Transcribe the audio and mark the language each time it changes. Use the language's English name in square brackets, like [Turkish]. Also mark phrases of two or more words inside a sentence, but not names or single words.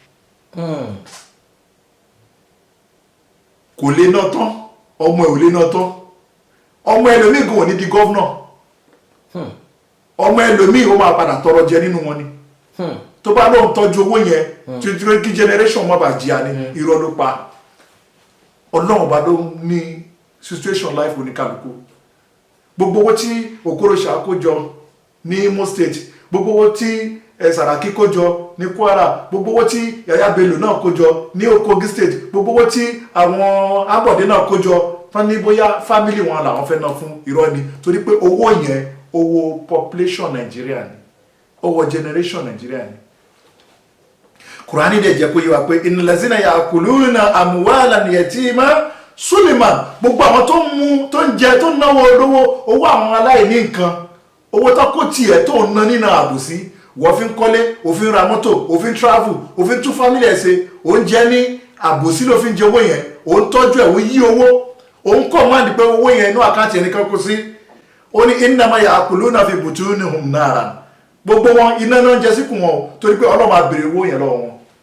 [Yoruba] kò lè ná tán ọmọ ẹ̀ ò lè ná tán ọmọ ẹlòmíì gan ò ní di gọ́vnà ọmọ ẹlòmíì ó máa padà tọrọ jẹ nínú wọn ni tó bá lóun tọ́jú owó yẹn tí kí generation má bàa jìyà ní irọ́ ló pa ọlọ́run bá ló ní [English] situation life [Yoruba] oníkàlùkù gbogbo owó tí Okorocha kó jọ ní Imo State gbogbo owó tí Saraki kó jọ ní Kwara gbogbo owó tí Yaya Bello náà kó jọ ní Kogi State gbogbo owó tí àwọn Ambode náà kó jọ tán ní bóyá family wọn làwọn fẹ́ ná fún irọ́ ni torí pé owó yẹn owó population Nigeria ni owó generation Nigeria ni Kùránì dẹ̀ jẹ́ kó yé wa pé [Arabic] إن الذين يأكلون أموال اليتامى [Yoruba] Suleiman gbogbo àwọn tó ń mú tó ń jẹ tó ń náwó olówó owó àwọn aláìní nǹkan owó tó kó tiẹ̀ tó ń ná nínú àbòsí wọ́n fi ń kọ́lé òfin ra mọ́tò òfin travel òfin tún family ẹ̀ ṣe òun jẹ́ ní àbòsí ló fi ń jẹ owó yẹn òun tọ́jú ẹ̀ òun yí owó òun kọ̀ máa ní pé owó yẹn inú àkáǹtì ẹnìkan kó sí ó ní [Arabic] إنما يأكلون في بطونهم نارا [Yoruba] gbogbo wọn iná náà ń jẹ síkùn wọn torí pé Ọlọ́run máa béèrè owó yẹn lọ́wọ́ wọn